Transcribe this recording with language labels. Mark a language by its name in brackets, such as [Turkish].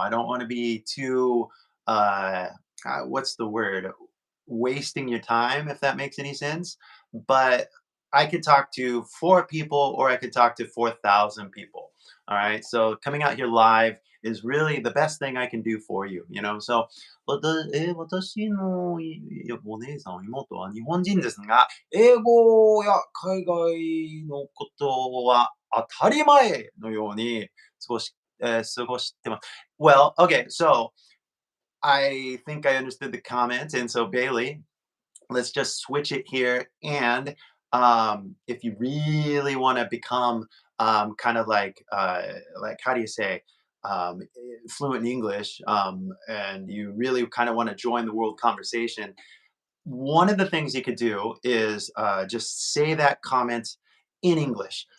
[English] I don't want to be too, uh, what's the word? Wasting your time, if that makes any sense. But I could talk to 4 people or I could talk to 4,000 people. All right. So coming out here live is really the best thing I can do for you, you know? [Japanese] So, 私のお姉さん、妹は日本人ですが、英語や海外のことは当たり前のように過ごしてます。 [English] Well, okay, so I think I understood the comment, and so Bailey, let's just switch it here. And if you really want to become kind of like how do you say fluent in English, and you really kind of want to join the world conversation, one of the things you could do is just say that comment in English.